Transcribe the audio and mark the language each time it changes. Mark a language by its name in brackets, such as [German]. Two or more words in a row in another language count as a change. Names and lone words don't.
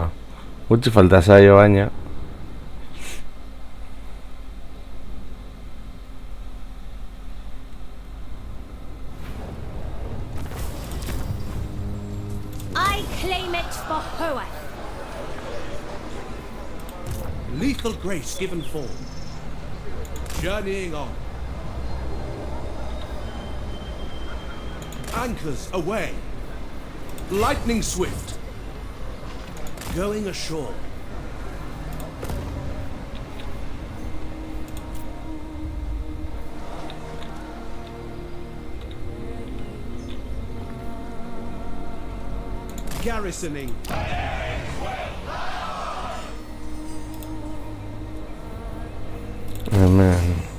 [Basque] Gutxi falta zaio baina. [English] I claim it for Hoeth. Lethal grace given form. Journeying on. Anchors away. Lightning swift. Going ashore. Garrisoning. Amen.